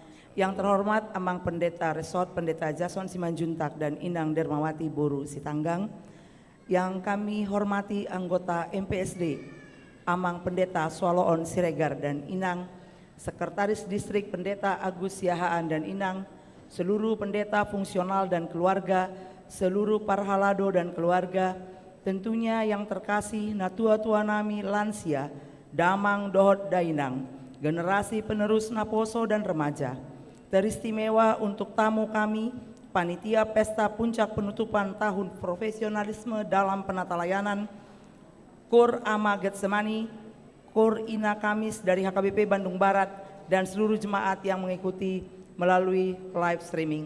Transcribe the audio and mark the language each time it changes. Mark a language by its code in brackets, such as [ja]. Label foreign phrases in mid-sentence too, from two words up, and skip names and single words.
[id] Yang terhormat Amang Pendeta Resort Pendeta Jason Simanjuntak dan Inang Dermawati Boru Sitanggang. Yang kami hormati anggota MPSD Amang Pendeta Swaloon Siregar dan Inang, Sekretaris Distrik Pendeta Agus Yahaan dan Inang, seluruh pendeta fungsional dan keluarga, seluruh parhalado dan keluarga, tentunya yang terkasih [bbc] natua-tua nami [id] lansia, [bbc] damang dohot dainang, [id] generasi penerus naposo dan remaja. Teristimewa untuk tamu kami, Panitia Pesta Puncak Penutupan Tahun Profesionalisme dalam Penata Layanan, Kor Ama Getsemani, Kor Ina Kamis dari HKBP Bandung Barat, dan seluruh jemaat yang mengikuti melalui [en] live streaming.